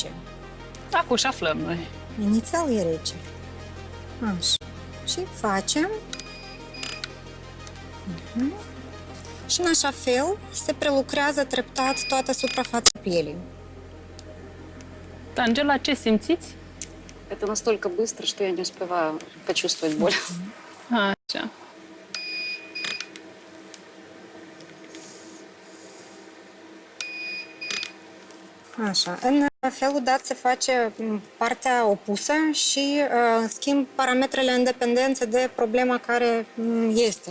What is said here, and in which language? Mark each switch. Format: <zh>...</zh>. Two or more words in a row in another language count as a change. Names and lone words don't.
<ro>Acum și aflăm noi. Inițial e rece. Așa. Și facem. Și în așa fel se prelucrează treptat toată suprafața pielii. Angela, ce simțiți?</ro> <ru>Это настолько быстро, что я не успеваю почувствовать боль.</ru> <ro>Așa. Așa. În felul dat se face partea opusă și schimb parametrele în dependență de problema care este.</ro>